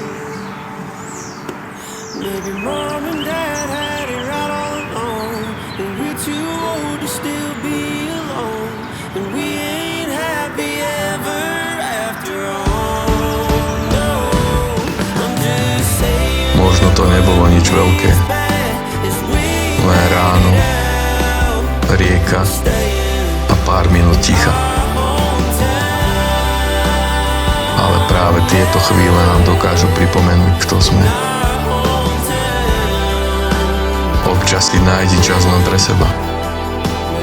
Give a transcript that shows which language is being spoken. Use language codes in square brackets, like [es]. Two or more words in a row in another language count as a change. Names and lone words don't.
[en] Maybe mom and dad had it right all along, and we're too old to still be alone, and we ain't happy ever after all. No, I'm just saying. [sk] Možno to nebolo nič veľké, len ráno, rieka a pár minút ticha. Ale práve tieto chvíle nám dokážu pripomenúť, kto sme. Občas si nájdi čas len pre seba.